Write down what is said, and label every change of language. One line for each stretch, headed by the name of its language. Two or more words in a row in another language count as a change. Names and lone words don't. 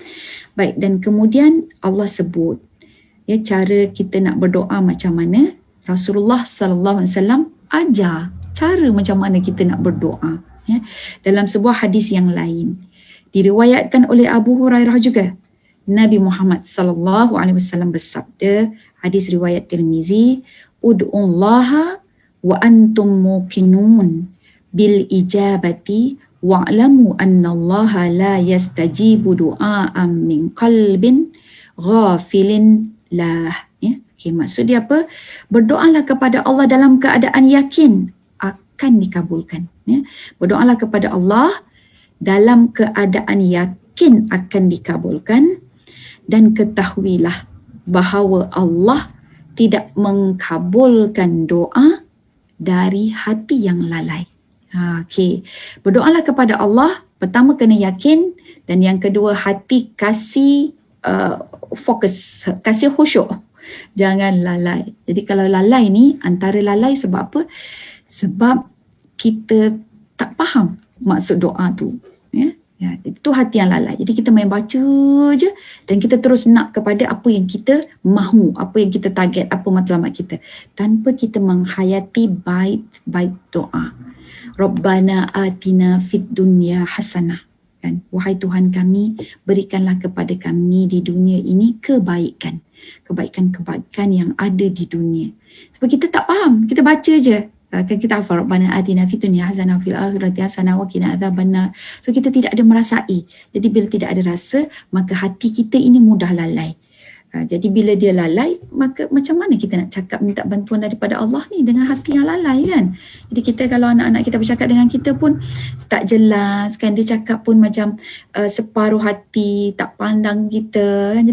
Malay: Baik, dan kemudian Allah sebut, ya, cara kita nak berdoa macam mana. Rasulullah
Arabic: صلى الله عليه وسلم
Malay: ajar cara macam mana kita nak berdoa. Ya, dalam sebuah hadis yang lain diriwayatkan oleh Abu Hurairah juga, Nabi Muhammad
Arabic: صلى الله عليه وسلم
Malay: bersabda, hadis riwayat Tirmizi,
Arabic: ادعوا الله وأنتم موقنون بالإجابة واعلموا أن الله لا يستجيب دعاء من قلب غافل لاه.
Malay: Ya, okay, maksud dia apa? Berdoalah kepada Allah dalam keadaan yakin akan dikabulkan. Ya, berdoalah kepada Allah dalam keadaan yakin akan dikabulkan, dan ketahuilah bahawa Allah tidak mengkabulkan doa dari hati yang lalai. Okay. Berdoalah kepada Allah, pertama kena yakin, dan yang kedua hati kasih fokus, kasih khusyuk. Jangan lalai. Jadi kalau lalai ni, antara lalai sebab apa? Sebab kita tak faham maksud doa tu. Ya, itu hati yang lalai. Jadi kita main baca je dan kita terus nak kepada apa yang kita mahu, apa yang kita target, apa matlamat kita, tanpa kita menghayati bait-bait doa.
Arabic: ربنا آتنا في الدنيا حسنة.
Malay: Kan? Wahai Tuhan kami, berikanlah kepada kami di dunia ini kebaikan. Kebaikan-kebaikan yang ada di dunia. Sebab kita tak faham, kita baca je. Kan kita hafal
Arabic: ربنا آتنا في الدنيا حسنة في الآخرة حسنة وقنا عذاب النار.
Malay: So kita tidak ada merasai. Jadi bila tidak ada rasa, maka hati kita ini mudah lalai. Jadi bila dia lalai, maka macam mana kita nak cakap minta bantuan daripada Allah ni dengan hati yang lalai kan? Jadi kita kalau anak-anak kita bercakap dengan kita pun tak jelas kan, dia cakap pun macam separuh hati, tak pandang kita kan?